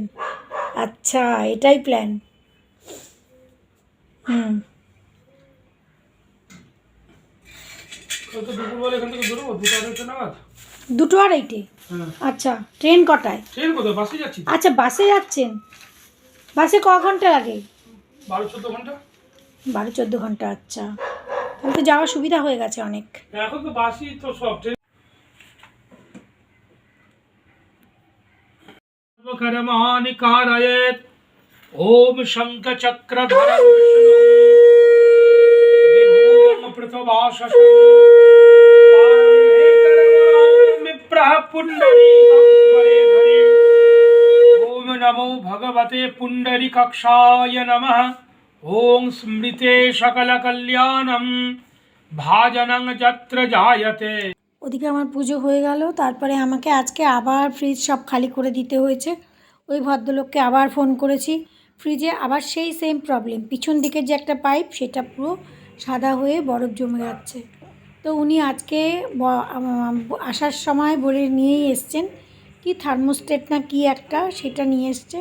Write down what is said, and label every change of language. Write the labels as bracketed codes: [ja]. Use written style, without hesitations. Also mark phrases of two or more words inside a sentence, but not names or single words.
[bn] আচ্ছা, এটাই প্ল্যান। হুম, দুটো আড়াইটে। আচ্ছা, ট্রেন কটায়? আচ্ছা, বাসে যাচ্ছেন। বাসে ক ঘন্টা লাগে? 12-14 ঘন্টা। আচ্ছা, তাহলে তো যাওয়ার সুবিধা হয়ে গেছে অনেক। এখন তো বাসই তো সব ট্রেন। [sa] कर्माणि कारयेत् ओम शंखचक्रधरं विष्णुं पृथ्वाशशं विप्रः पुण्डरीकं स्मरेधरिं। ओम नमो भगवते पुण्डरीकाक्षाय नमः। ओम स्मृते सकलकल्याणं भाजनं यत्र जायते। [bn] ওদিকে আমার পুজো হয়ে গেল, তারপরে আমাকে আজকে আবার ফ্রিজ সব খালি করে দিতে হয়েছে। ওই ভদ্রলোককে আবার ফোন করেছি, ফ্রিজে আবার সেই [en] same problem, [bn] পিছন দিকের যে একটা পাইপ সেটা পুরো সাদা হয়ে বরফ জমে যাচ্ছে। তো উনি আজকে আসার সময় বলে নিয়েই এসছেন, কি থার্মোস্টেট না কি একটা, সেটা নিয়ে এসছে।